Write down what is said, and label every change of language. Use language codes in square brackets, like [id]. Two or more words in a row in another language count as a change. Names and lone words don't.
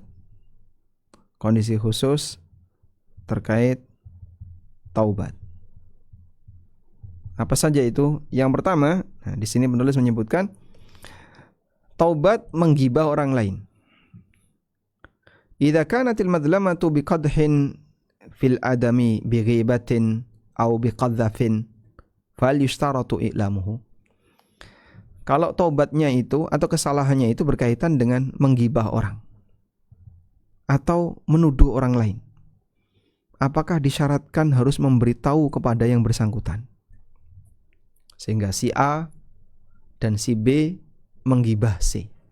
[id] Kondisi khusus terkait taubat. Apa saja itu? Yang pertama, nah di sini penulis menyebutkan taubat menggibah orang lain. [ar] إذا كانت المظلمة بقدح في الآدمي بغيبة أو بقذف فليشترط إعلامه. [id] Kalau taubatnya itu atau kesalahannya itu berkaitan dengan menggibah orang atau menuduh orang lain, apakah disyaratkan harus memberitahu kepada yang bersangkutan sehingga si A dan si B menggibah C?